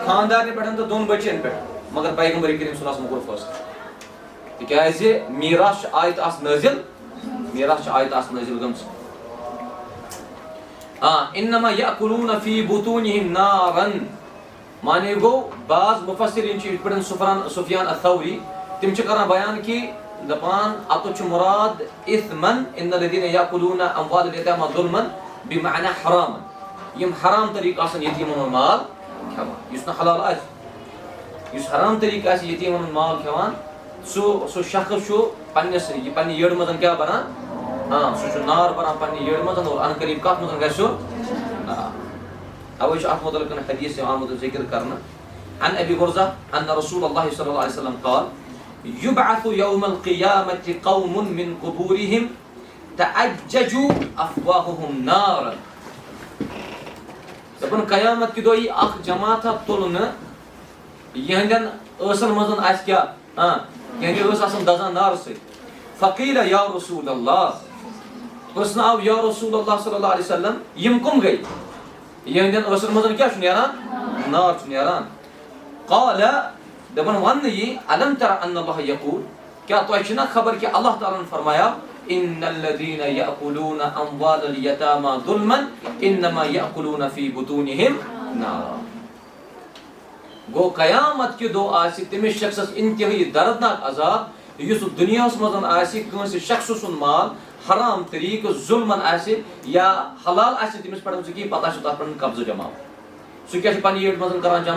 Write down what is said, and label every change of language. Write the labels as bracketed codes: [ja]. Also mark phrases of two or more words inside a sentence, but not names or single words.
[ks] خاندارنہِ پٮ۪ٹھ تہٕ دۄن بچین پٮ۪ٹھ، مگر پیغمبر کریم [ar] صلی اللہ علیہ وسلم [ks] کوٚر فٲصلہٕ تِکیٛازِ میراث چھِ آیت آسہٕ نٲزِل، میراث چھِ آیت آسہٕ نٲزِل گٔمٕژ۔ [ar] انما یأکلون فی بطونہم نارن، [ks] مانے گوٚو بعض مفسرین چھِ یِتھ پٲٹھۍ سفیان الثوری تِم چھِ کران بیان کہ دپان اتھ چھُ مُراد اثمن [ar] ان الذین یأکلون اموال الیتامی ظلما بمعنى حراما، [ks] یم حرام طریقہٕ آسن یتیمن ہُنٛد مال کھٮ۪وان، یُس نہٕ حلال آسہِ، یُس حرام طریقہٕ آسہِ یتیمن ہُنٛد مال کھٮ۪وان سُہ شخص چھُ پننہِ یٔڈ منٛز کیٛاہ بنان؟ سُہ چھُ نار بنان پننہِ یٔڈ منٛز اور ان قریب کتھ منٛز گژھِ سُہ؟ اوے چھُ اتھ متعلق حدیث آمُت ذکر کرنہٕ [ar] عن ابی برزہ ان رسول اللہ صلی اللہ علیہ وسلم قال یبعث یوم القیامة قوم من قبورهم تعجج افواہهم نارا، [ks] دپن قیامت کہ دۄہ یی اکھ جماعتھا تُلنہٕ یہندین ٲسن منٛز آسہِ کیٛاہ؟ یہندِ ٲس آسان دزان نارٕ سۭتۍ۔ [ar] فقیل یا رسول اللہ، [ks] پرژھنہٕ آو [ar] یا رسول اللہ صلی اللہ علیہ وسلم [ks] یم کم گئی؟ یہندین ٲسن منٛز کیٛاہ چھُ نیران؟ نار چھُ نیران۔ قال دپن ون یی [ar] الم تر ان اللہ یقول، [ks] کیا تۄہہِ چھِ نا خبر کہ اللہ تعالیٰ فرمایا [ar] ان الذین یأکلون اموال الیتامی ظلما انما یأکلون فی بطونہم نارا۔ [ks] گو قیامت کہ دۄہ آسہِ تٔمِس شخصس انتہائی دردناک عذاب یُس دُنیاہس منٛز آسہِ کٲنٛسہِ شخص سُنٛد مال حرام طریقہٕ ظُلمن آسہِ یا حلال آسہِ تٔمِس پٮ۪ٹھ سُہ کِہیٖنۍ پتہ چھُ تتھ پٮ۪ٹھ قبضہٕ جماو، سُہ کیٛاہ چھُ پننہِ یٔڈ منٛز کران جمع؟